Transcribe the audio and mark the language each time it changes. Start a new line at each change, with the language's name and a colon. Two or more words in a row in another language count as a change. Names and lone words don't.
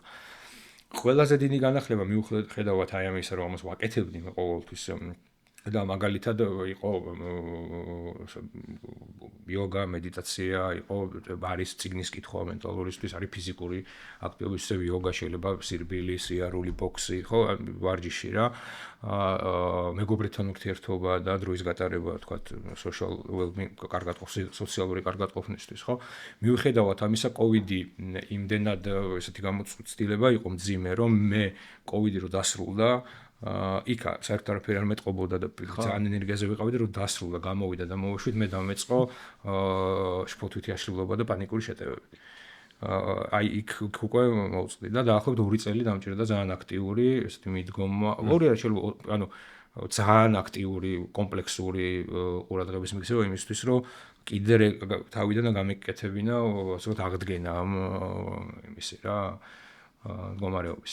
Georgian: ყველაზე დიდი განახლება მიუხედავად აი ამისა რომ ამას ვაკეთებდი ყოველთვის და მაგალითად იყო იოგა, მედიტაცია, იყო არის წიგნის კითხვა მენტალურისთვის, არის ფიზიკური აქტივობის, ისე იოგა შეიძლება სირბილი, სიარული, ბოქსი, ხო, ვარჯიში რა. მეგობრებთან ურთიერთობა და დროის გატარება, თქვათ,
English: social well-being,
Georgian: სოციალური კარგატყოფნისთვის, ხო? მიუხედავად ამისა, COVID-ი იმდენად ესეთი გამოცდილება იყო მძიმე, რომ მე COVID-ი რო დასრულდა იქა საერთოდ არაფერი არ მეტყობოდა და ძალიან ენერგიაზე ვიყავდი რომ დასრულდა გამოვიდა და მოვეშვით მე დამეწყო შფოთვითი აშლილობა და პანიკური შეტევები აი იქ უკვე მოვწდი და დაახლოებით 2 წელი დამჭირდა ძალიან აქტიური ესეთი მიდგომა ორი არ შეიძლება ანუ ძალიან აქტიური კომპლექსური ყურადღების მიქცევა იმისთვის რომ კიდე თავიდან გამეკეთებინა ასე ვთქვათ აღდგენა ამ იმისი რა მდგომარეობის